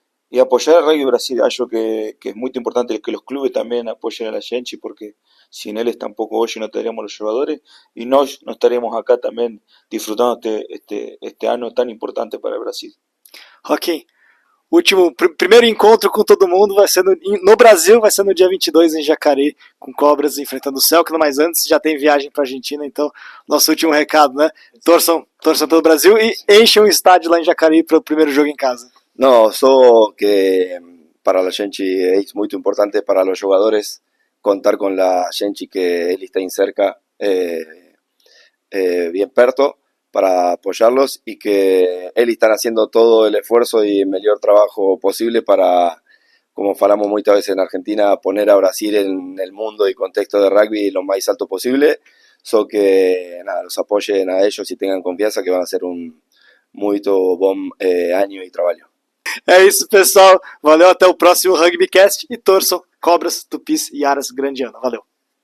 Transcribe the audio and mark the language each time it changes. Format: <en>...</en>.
<es>Y apoyar al rugby Brasil, acho que es muy importante que los clubes también apoyen a la Genchi, porque sin él tampoco hoy no tendríamos los jugadores y no estaríamos acá también disfrutando este año tan importante para el Brasil.</es> <pt>Joaquim, primeiro encontro com todo mundo vai ser no Brasil, vai ser no dia 22 em Jacareí, com Cobras enfrentando o Celta, mas antes já tem viagem para a Argentina, então nosso último recado, né? Torçam pelo Brasil e enchem um estádio lá em Jacareí para o primeiro jogo em casa.</pt> <es>No, solo que para la Genchi es muy importante para los jugadores contar con la Genchi que él está cerca, bien perto, para apoyarlos y que él están haciendo todo el esfuerzo y el mejor trabajo posible para, como falamos muchas veces en Argentina, poner a Brasil en el mundo y contexto de rugby lo más alto posible. So que nada, los apoyen a ellos y tengan confianza que van a ser un muy bom año y trabajo.</es> <pt>É isso, pessoal. Valeu, até o próximo RugbyCast e torçam Cobras, Tupis e Aras Grande ano. Valeu.</pt>